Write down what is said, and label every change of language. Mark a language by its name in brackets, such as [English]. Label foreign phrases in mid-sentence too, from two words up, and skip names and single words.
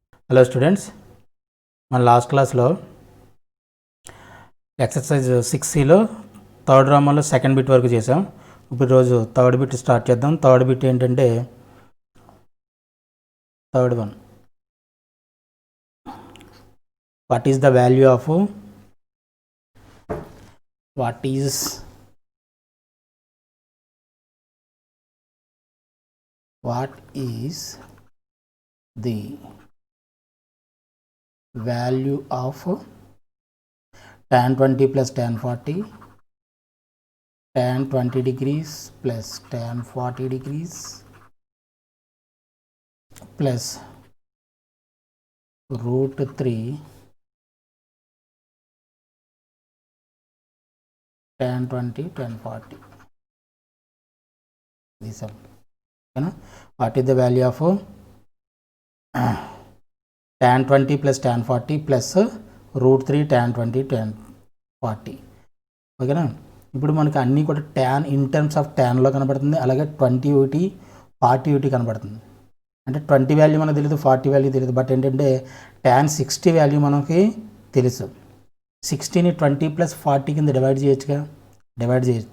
[English] Hello students, మన last classlo exercise 6Clo third రామంలో second bit [Telugu] వరకు చేసాం. ఇప్పుడు రోజు [English] third bit start చేద్దాం. third bit ఏంటంటే third one, what is the value of the value of tan 20 plus tan 40, tan 20 degrees plus tan 40 degrees plus root 3 tan 20 tan 40. These are, what is the value of tan 20 plus tan 40 plus root 3 tan 20 tan 40. [Telugu] ఓకేనా? ఇప్పుడు మనకి అన్నీ కూడా [English] tan in terms of tanlo [Telugu] కనబడుతుంది, అలాగే 20 ఒకటి 40 ఒకటి కనబడుతుంది. అంటే 20 వాల్యూ మనకు తెలియదు, 40 వాల్యూ తెలియదు. బట్ ఏంటంటే [English] tan 60 value [Telugu] మనకి తెలుసు. 60ని 20 ప్లస్ 40 కింద డివైడ్ చేయొచ్చు.